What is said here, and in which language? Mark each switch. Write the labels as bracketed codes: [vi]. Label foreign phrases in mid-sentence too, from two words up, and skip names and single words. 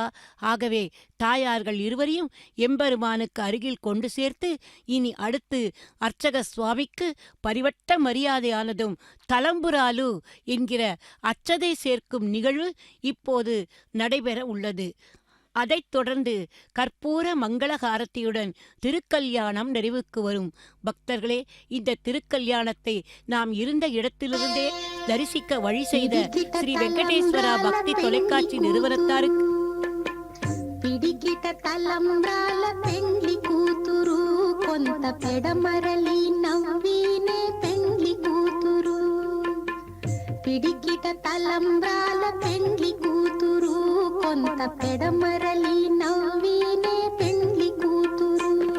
[ta] ஆகவே தாயார்கள் இருவரையும் எம்பெருமானுக்கு அருகில் கொண்டு சேர்த்து இனி அடுத்து அர்ச்சக சுவாமிக்கு பரிவட்ட மரியாதையானதும் தலம்புராலு என்கிற அச்சதை சேர்க்கும் நிகழ்வு இப்போது நடைபெற உள்ளது. அதைத் தொடர்ந்து கற்பூர மங்களகாரத்தியுடன் திருக்கல்யாணம் நிறைவுக்கு வரும். பக்தர்களே, இந்த திருக்கல்யாணத்தை நாம் இருந்த இடத்திலிருந்தே தரிசிக்க வழி செய்த ஸ்ரீ வெங்கடேஸ்வரா பக்தி தொலைக்காட்சி நிறுவனத்தாருக்கு [te] పిడికిట తలంబ్రాల పెండ్లి కూతురు కొంత పెడమరలి నవ్వినే పెండ్లి కూతురు పిడికిట తలంబ్రాల పెండ్లి కూతురు కొంత పెడమరలి నవ్వినే పెండ్లి కూతురు